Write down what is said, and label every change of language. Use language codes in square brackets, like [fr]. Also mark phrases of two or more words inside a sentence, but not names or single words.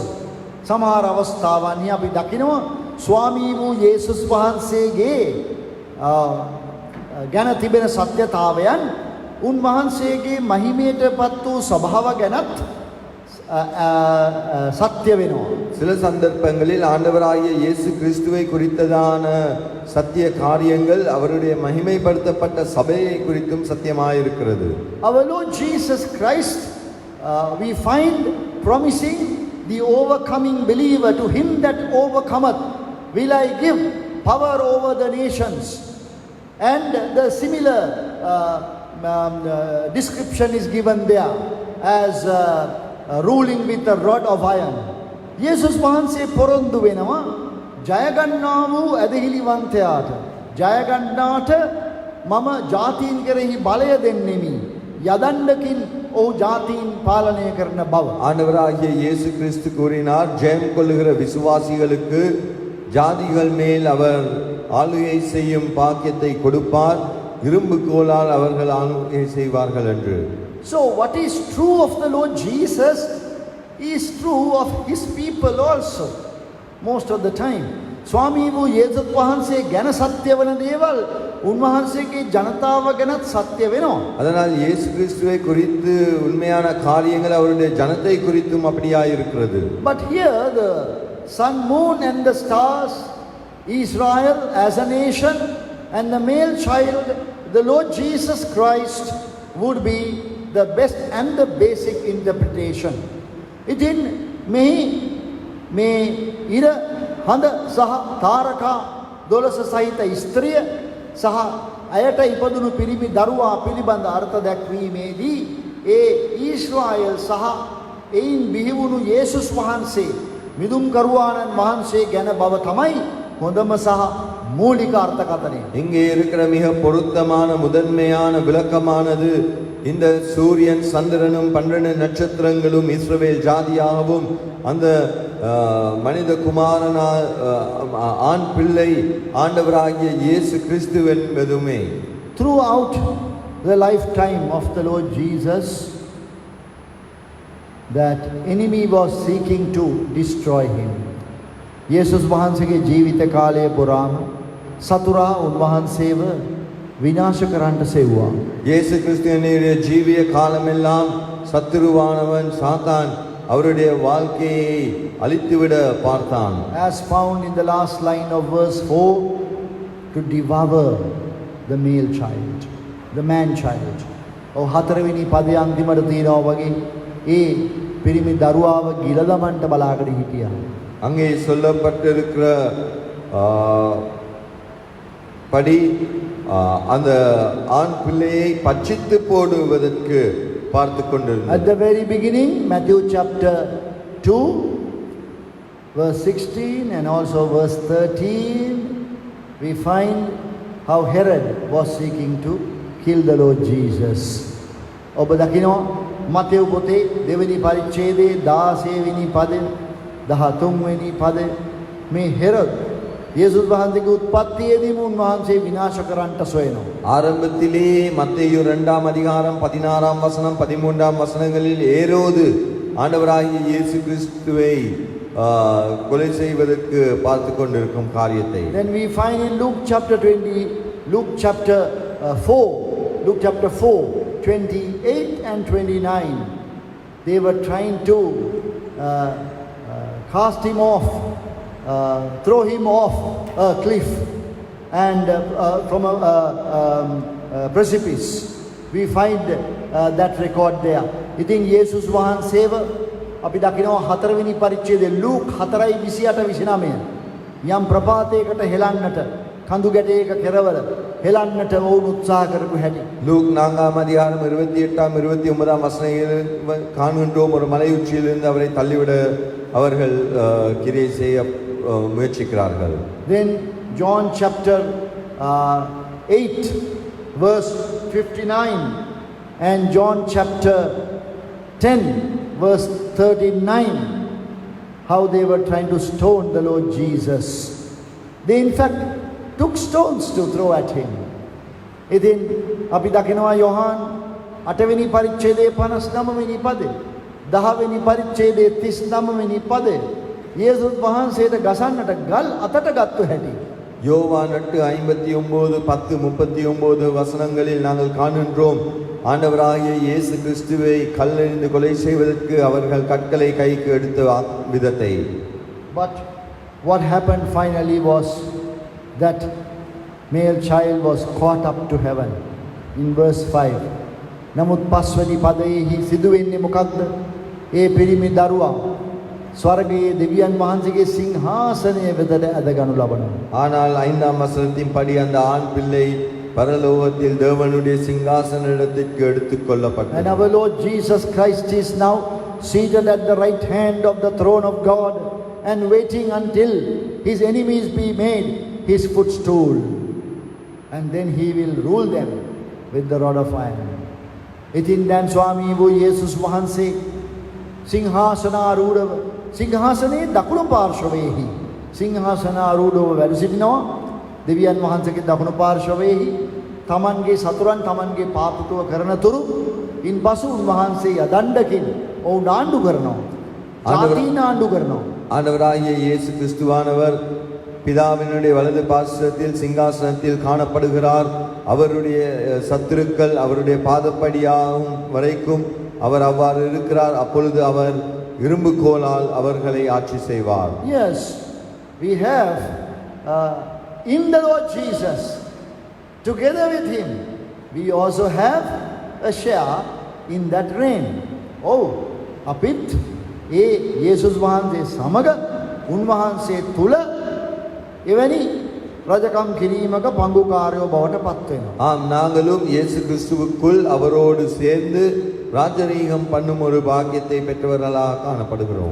[si] සමහර අවස්ථාවන්හි අපි දකිනවා ස්වාමී වූ යේසුස් වහන්සේගේ ගැන තිබෙන සත්‍යතාවයන් උන්වහන්සේගේ මහිමයට පත් වූ ස්වභාව ගැනත් සත්‍ය වෙනවා. [ta] சில சந்தர்ப்பங்களில் ஆண்டவராகிய இயேசு கிறிஸ்துவை குறித்ததான சத்திய காரியங்கள் அவருடைய மகிமைப்படுத்தப்பட்ட சபையை குறித்தும் சத்தியமாயிருக்கிறது. [en] Our Lord Jesus Christ, we find promising the overcoming believer, to him that overcometh will I give power over the nations. And the similar description is given there as ruling with a rod of iron. [si] යේසුස් වහන්සේ පොරොන්දු වෙනවා ජයගන්නා වූ ඇදහිලිවන්තයාට, ජයගන්නාට මම ජාතීන් කෙරෙහි බලය දෙන්නෙමි, යදණ්ඩකින් ඔහු ජාතීන් පාලනය කරන බව. [ta] ஆண்டவராகிய இயேசு கிறிஸ்து கூறினார், ஜெயம் கொள்ளுகிற விசுவாசிகளுக்கு ஜாதிகள் மேல் அவர் ஆளுகை செய்யும் பாக்கியத்தை கொடுப்பார், இரும்பு கோலால் அவர்கள் ஆளுகை செய்வார்கள் என்று. [en] So what is true of the Lord Jesus is true of his people also most of the time. [si] ස්වාමී වූ යේසුස් වහන්සේ ගැන සත්‍ය වන දේවල් උන්වහන්සේගේ ජනතාව ගැනත් සත්‍ය වෙනවා. [ta] அதனால் இயேசு கிறிஸ்துவை குறித்து உண்மையான காரியங்கள் அவருடைய ஜனத்தை குறித்தும் அப்படியாய் இருக்கிறது. [en] But here the sun, moon and the stars, Israel as a nation and the male child, the Lord Jesus Christ, would be the best and the basic interpretation. [si] ඉතින් මේ ඉර හඳ සහ තාරකා 12 සහිත ස්ත්‍රිය සහ අයට ඉපදුණු පිරිමි දරුවා පිළිබඳ අර්ථ දැක්වීමේදී ඒ ඊශ්‍රායල් සහ එයින් බිහිවුණු යේසුස් වහන්සේ මිදුම් කරුවාණන් වහන්සේ ගැන බව තමයි හොඳම සහ මූලික අර්ථකථනය. [ta] இங்கே இருக்கிற மிக பொருத்தமான முதன்மையான விளக்கமானது இந்த சூரியன் சந்திரனும் 12 நட்சத்திரங்களும் இஸ்ரவேல் ஜாதியாகவும் அந்த மனித குமாரனா ஆண் பிள்ளை ஆண்டவராகிய இயேசு கிறிஸ்து என்பதுமே. [en] Throughout the lifetime of the Lord Jesus, that enemy was seeking to destroy him. [si] යේසුස් වහන්සේගේ ජීවිත කාලය පුරාම සතුරා උන්වහන්සේව විනාශ කරන්නට සෙව්වා. [ta] இயேசு கிறிஸ்துவினுடைய ஜீவிய காலமெல்லாம் சத்துருவானவன் சாத்தான் அவருடைய வாழ்க்கையை அழித்துவிட பார்த்தான். [en] As found in the last line of verse 4, to devour the male child, the man child. [si] හතරවෙනි පදයේ අන්තිමට තියෙනවා වගේ ඒ පිරිමි දරුවාව ගිල දමන්න බලාගෙන හිටියා. [ta] அங்கே சொல்லப்பட்டிருக்கிற படி அந்த ஆண் பிள்ளையை பட்சித்து போடுவதற்கு பார்த்து கொண்டிருந்தார். [en] At the very beginning, Matthew chapter 2 verse 16 and also verse 13, we find how Herod was seeking to kill the Lord Jesus. [si] ඔබ දකිනවා මතෙව් පොතේ දෙවෙනි පරිච්ඡේදයේ 16 වෙනි පදේ 13 වෙනි පදේ මේ හෙරොද් යේසුස් වහන්සේගේ උත්පත්තියේදීම උන්වහන්සේ විනාශ කරන්නට සොයනවා. [ta] ஆரம்பத்திலே மத்தேயு 2ஆம் அதிகாரம் 16ஆம் வசனம் 13ஆம் வசனங்களில் ஏரோது ஆண்டவராகிய இயேசு கிறிஸ்துவை கொலை செய்வதற்கு பார்த்து கொண்டிருக்கும் காரியத்தை. [en] Then we find in Luke chapter 4, 28 and 29, they were trying to cast him off, throw him off a cliff and from a precipice. We find that record there. [si] ඉතින් යේසුස් වහන්සේව අපි දකිනවා 4 වෙනි පරිච්ඡේදයේ ලූක් 4:28-29 යම් ප්‍රපාතයකට හෙලන්නට කඳු ගැටයක කෙරවල හෙලන්නට වුණ උත්සාහ කරපු හැටි. [ta] லூக் 4ஆம் அதிகாரம் 28ஆம் 29ஆம் வசனங்களில் காண்கின்றோம், ஒரு மலை உச்சியிலிருந்து அவரை தள்ளிவிட அவர்கள் கிரியை செய்ய முயற்சிக்கிறார்கள். [en] Then John chapter 8 verse 59 and John chapter 10 verse 39, how they were trying to stone the Lord Jesus. They in fact took stones to throw at him. [si] ඉතින් අපි දකිනවා යොහාන් 8 වෙනි පරිච්ඡේදයේ 59 වෙනි පදේ, 10 වෙනි පරිච්ඡේදයේ 39 වෙනි පදේ යේසුස් වහන්සේට ගසන්නට ගල් අතට ගත්තු හැටි [ta] யோவான் 8:59-10:39 வசனங்களில் நாங்கள் காணுகின்றோம், ஆண்டவராகிய இயேசு கிறிஸ்துவை கல்லெறிந்து கொலை செய்வதற்கு அவர்கள் கற்களை கைக்கு எடுத்த விதத்தை. [en] But what happened finally was that male child was caught up to heaven in verse 5. [si] නමුත් පස්වැනි පදයෙහි සිදුවෙන්නේ මොකක්ද? ඒ පිරිමි දරුවා ස්වර්ගයේ දෙවියන් වහන්සේගේ සිංහාසනය වෙතට ඇදගනු ලබනවා. [ta] ஆனால் 5ஆம் வசனத்தின் படி அந்த ஆண் பிள்ளை பரலோகத்தில் தேவனுடைய சிங்காசன இடத்திற்கு எடுத்துக் [en] And [ta] கொள்ளப்பட்டார். [en] our Lord Jesus Christ is now seated at the right hand of the throne of God and waiting until his enemies be made his footstool. And then he will rule them with the rod of iron. [si] ඉතින් දැන් ස්වාමී වූ යේසුස් වහන්සේ සිංහාසනාරූඪව සිංහාසනයේ දකුණු පාර්ශවයේහි සිංහාසනාරූඪව වැඩ සිටිනවා. දෙවියන් වහන්සේගේ දකුණු පාර්ශවයේහි තමන්ගේ සතුරන් තමන්ගේ පාපතුව කරන තුරු ඉන්පසු උන්වහන්සේ යදණ්ඩකින් ඔවුන් ආණ්ඩු කරනවා. ජාතීන් ආණ්ඩු කරනවා. [ta] ஆண்டவராகிய இயேசு கிறிஸ்துவானவர் பிதாவினுடைய வலது பார்சத்தில் சிங்காசனத்தில் காணப்படுகிறார். அவருடைய சத்துருக்கள் அவருடைய பாதப்படியாகும் வரைக்கும் அவர் அவ்வாறு இருக்கிறார். அப்பொழுது அவர் இரும்பு கோலால் அவர்களை ஆட்சி செய்வார். [en] Yes, we have in the Lord Jesus, together with him, we also have a share in that reign. [si] Oh, අපිත් ඒ යේසුස් වහන්සේ සමග උන්වහන්සේ තුල එවැනි රජකම් කිරීමක පංගුකාරයෝ බවට පත් වෙනවා. [ta] ஆம், நாங்களும் இயேசு கிறிஸ்துவுக்குள் அவரோடு சேர்ந்து ராஜரீகம் பண்ணும் ஒரு பாக்கியத்தை பெற்றவர்களாக காணப்படுகிறோம்.